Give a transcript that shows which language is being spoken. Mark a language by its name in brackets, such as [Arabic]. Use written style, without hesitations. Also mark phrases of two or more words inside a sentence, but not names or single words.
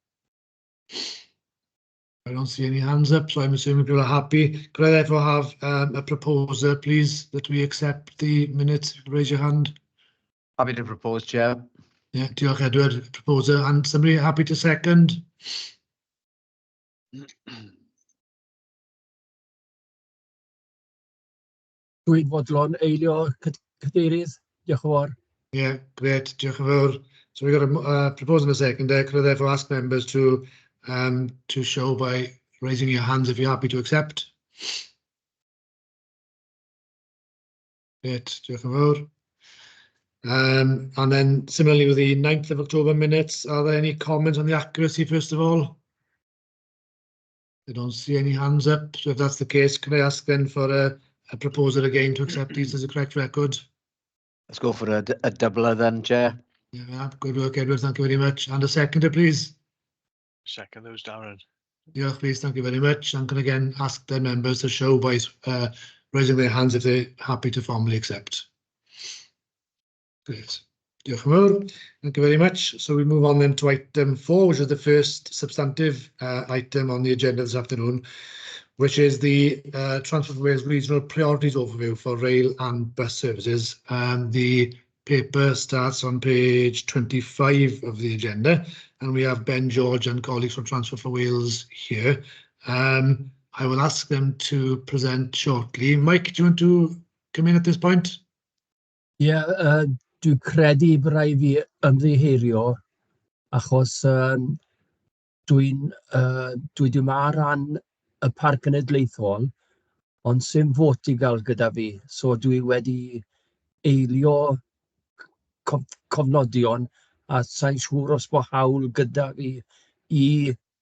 [English] I don't see any hands up, so I'm assuming people are happy. Could I therefore have a proposer, please, that we accept the minutes? Raise your hand. Happy to propose, Chair. Yeah, diolch Edward, proposer. And somebody happy to second? [Welsh] Dwi'n fodlon eilio cadeirydd. Diolch yn fawr. [English] Yeah, great. [Welsh] Diolch yn fawr. [English] So we've got a proposer and a second there. Could I therefore ask members to show by raising your hands if you're happy to accept? Great. [Welsh] Diolch yn fawr. [English] And then similarly with the 9th of October minutes, are there any comments on the accuracy first of all? I don't see any hands up, so if that's the case, can I ask then for a proposer again to accept these as a correct record? Let's go for a doubler then, Chair. Yeah, good work, Edward, thank you very much. And a seconder, please. Second those, Darren. Yeah, please, thank you very much. And can again ask the members to show by raising their hands if they're happy to formally accept. Great. [Welsh] Diolch yn fawr. [English] Thank you very much. So we move on then to item 4, which is the first substantive item on the agenda this afternoon, which is the Transport for Wales Regional Priorities Overview for Rail and Bus Services. The paper starts on page 25 of the agenda, and we have Ben George and colleagues from Transport for Wales here. I will ask them to present shortly. Mike, do you want to come in at this point? Yeah, [Welsh] dwi'n credu bod rhaid fi ymddiheurio achos dwi ddim ar ran y Parc Cenedlaethol, ond sy'n fot i gael gyda fi. So dwi wedi eilio cofnodion a sa'n siŵr os bod hawl gyda fi i...